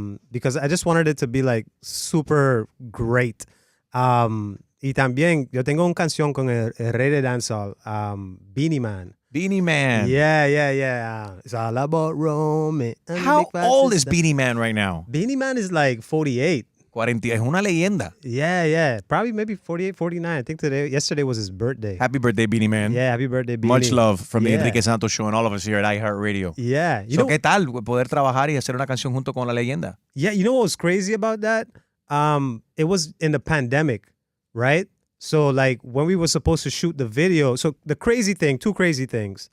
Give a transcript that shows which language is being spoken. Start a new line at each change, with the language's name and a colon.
English: Because I just wanted it to be like super great.
Spanish: Y también yo tengo una canción con el rey de dancehall, Beenie Man.
English: Beenie Man. Yeah. It's all about Rome. How old is Beenie Man right now? Beenie Man is like 48.
Spanish: 40, es una leyenda.
English: Yeah. Probably maybe 48, 49. I think yesterday was his birthday. Happy birthday, Beenie Man. Yeah, happy birthday, Beenie. Much love from the Yeah. Enrique Santos Show and all of us here at iHeartRadio. Yeah.
Spanish: ¿Qué tal poder trabajar y hacer una canción junto con la leyenda?
English: Yeah, you know what was crazy about that? It was in the pandemic, right? So like when we were supposed to shoot the video, so the crazy thing, two crazy things.